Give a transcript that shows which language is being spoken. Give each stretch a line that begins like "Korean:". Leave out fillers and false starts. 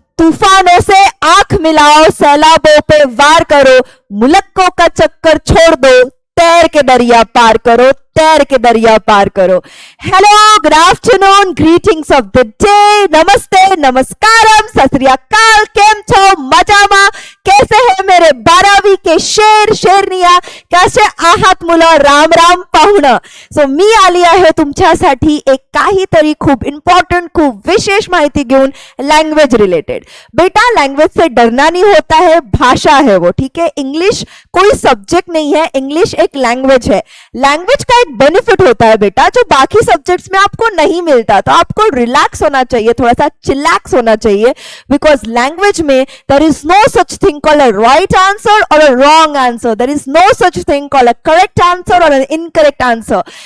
Hindi: तूफानों से आंख मिलाओ, सैलाबों पे वार करो, मुलक्कों का चक्कर छोड़ दो, तैर के दरिया पार करो, तैर के दरिया पार करो।
English: hello, good afternoon, greetings of the day,
Hindi: नमस्ते, नमस्कारम, सत श्री अकाल, केम छो, मजामा, कैसे है मेरे 12वी के शेर शेरनिया,
Marathi: कसे आहात मुलं, राम राम पाहुणं। सो मी आली आहे तुमच्यासाठी एक काहीतरी खूप इम्पॉर्टंट, खूप विशेष माहिती घेऊन लैंग्वेज रिलेटेड।
Hindi: बेटा लैंग्वेज से डरना नहीं होता है, भाषा है वो, ठीक है। इंग्लिश कोई सब्जेक्ट नहीं है, इंग्लिश एक लैंग्वेज है। लैंग्वेज का एक बेनिफिट होता है बेटा जो बाकी सब्जेक्ट्स में आपको नहीं मिलता, तो आपको रिलैक्स होना चाहिए, थोड़ा सा चिलैक्स होना चाहिए, बिकॉज लैंग्वेज में
English: There is no such thing called a right answer और a wrong answer, there is no such thing called a correct answer और an incorrect answer.